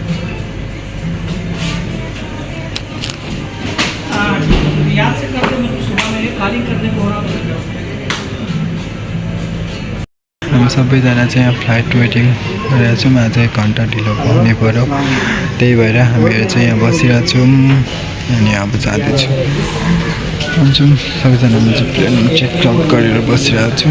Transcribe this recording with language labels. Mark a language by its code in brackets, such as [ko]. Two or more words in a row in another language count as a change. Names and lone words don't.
[hi] याद से कर दो, मतलब सुबह में खाली करने को [ne] हामी सबैजना चाहिँ यहाँ फ्लाइट वेटिङ गरेर छौँ। आज 1 घन्टा ढिलो पाउने पऱ्यो, त्यही भएर हामीहरू चाहिँ यहाँ बसिरहेको छौँ अनि अब जाँदैछौँ। सबैजना म चाहिँ प्लेन चेकआउट गरेर बसिरहेको छौँ।